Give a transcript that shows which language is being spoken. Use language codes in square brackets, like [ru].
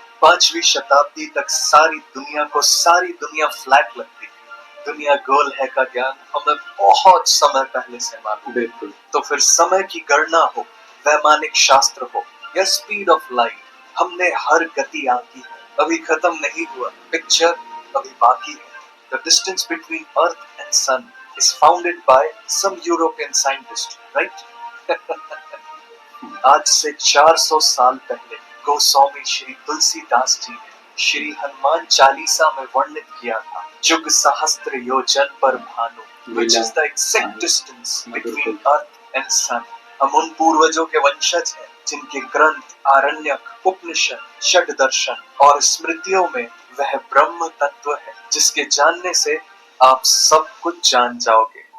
[hi] 5वीं शताब्दी तक सारी दुनिया को सारी दुनिया फ्लैट लगती थी। दुनिया गोल है का ज्ञान हमें बहुत समय पहले से मालूम। बिल्कुल। तो फिर समय की गणना हो, वैमानिक शास्त्र हो या स्पीड ऑफ लाइट, हमने हर गति आंकी है। अभी खत्म नहीं हुआ, पिक्चर अभी बाकी है। [en] The distance between Earth and Sun is founded by some European scientist, right? [hi] आज से 400 साल पहले गोस्वामी श्री तुलसीदास जी ने श्री हनुमान चालीसा में वर्णित किया था, जुग सहस्त्र योजन पर Bhanu, [en] which is the exact distance between Earth and Sun। [hi] हम उन पूर्वजों के वंशज हैं जिनके ग्रंथ, आरण्यक, उपनिषद, षड दर्शन और स्मृतियों में वह ब्रह्म तत्व है जिसके जानने से आप सब कुछ जान जाओगे।